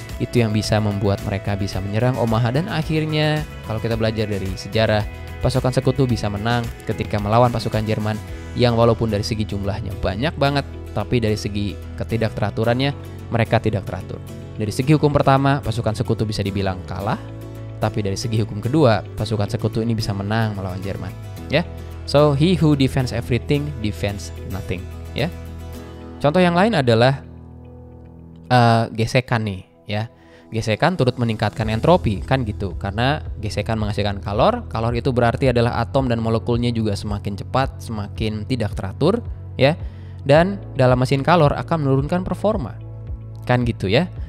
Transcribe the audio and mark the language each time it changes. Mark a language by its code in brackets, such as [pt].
[id] Itu yang bisa membuat mereka bisa menyerang Omaha, dan akhirnya kalau kita belajar dari sejarah, pasukan sekutu bisa menang ketika melawan pasukan Jerman yang walaupun dari segi jumlahnya banyak banget, tapi dari segi ketidakteraturannya mereka tidak teratur. Dari segi hukum pertama, pasukan sekutu bisa dibilang kalah, tapi dari segi hukum kedua, pasukan sekutu ini bisa menang melawan Jerman, ya. [en] So he who defends everything defends nothing, ya. [id] Contoh yang lain adalah gesekan nih, ya. Gesekan turut meningkatkan entropi, kan gitu. Karena gesekan menghasilkan kalor itu berarti adalah atom dan molekulnya juga semakin cepat, semakin tidak teratur, ya. Dan dalam mesin kalor akan menurunkan performa, kan gitu, ya.